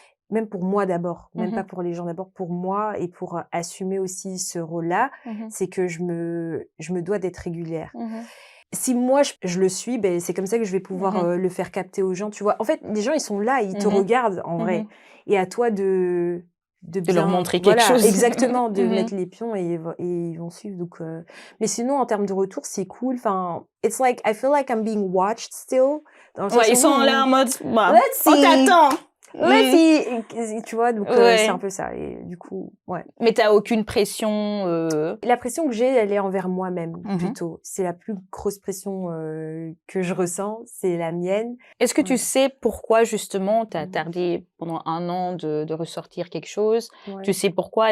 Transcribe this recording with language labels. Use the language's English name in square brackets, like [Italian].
[French] Même pour moi d'abord, même pas pour les gens d'abord, pour moi et pour assumer aussi ce rôle-là, c'est que je me dois d'être régulière. Si moi, je le suis, ben, c'est comme ça que je vais pouvoir le faire capter aux gens, tu vois. En fait, les gens, ils sont là, ils te regardent, en vrai. Et à toi de bien, leur montrer quelque chose. Exactement, de mettre les pions et ils vont suivre. Donc, mais sinon, en termes de retour, c'est cool. [English] Enfin, it's like, I feel like I'm being watched still. [French] Ils sont là en mode, [English] let's see. [French] On t'attend. [English] Let's see. [French] Tu vois, donc c'est un peu ça. Et du coup, Mais t'as aucune pression La pression que j'ai, elle est envers moi-même, plutôt. C'est la plus grosse pression que je ressens, c'est la mienne. Est-ce que tu sais pourquoi, justement, t'as tardé pendant 1 an de ressortir quelque chose? Tu sais pourquoi?